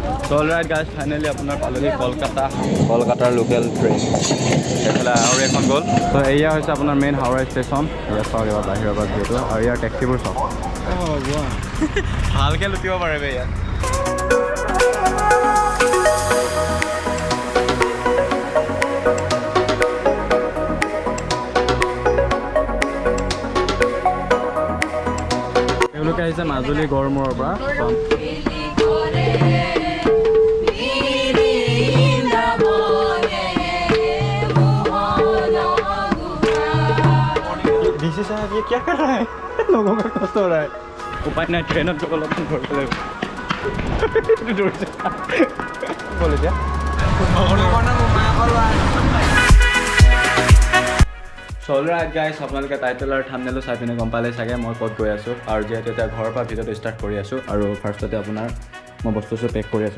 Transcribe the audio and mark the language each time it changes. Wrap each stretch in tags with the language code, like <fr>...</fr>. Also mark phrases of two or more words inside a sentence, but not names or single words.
<en>So alright guys, finally</en> <as>আপোনাৰ পালোহি কলকাতাৰ লোকেল ট্ৰেইন এইফালে আৰু এখন গ'ল। তো এয়া হৈছে আপোনাৰ মেইন হাওৰা ষ্টেচন। ইয়াত চাওক এবাৰ বাহিৰৰ পৰা যিহেতু আৰু ইয়াৰ টেক্সিবোৰ চাওক ভালকৈ লুটিব পাৰিব ইয়াত। তেওঁলোকে আহিছে মাজুলী গড়মূৰৰ পৰা।</as> <hi>डीसी साहब ये क्या कर रहा है? लोगों का कष्ट हो रहा है। उपाय नहीं ट्रेन अब चलो लोग छोड़ के दूर से बोले क्या</hi> <en>Alright guys,</en> <as>আপোনালোকে টাইটেল আৰু থাম্বনেইল চাই পিনে গম পালে চাগে মই ক'ত গৈ আছোঁ আৰু যিহেতু এতিয়া ঘৰৰ পৰা ভিডিঅ'টো ষ্টাৰ্ট কৰি আছোঁ আৰু ফাৰ্ষ্টতে আপোনাৰ মই বস্তু পেক কৰি আছোঁ।</as>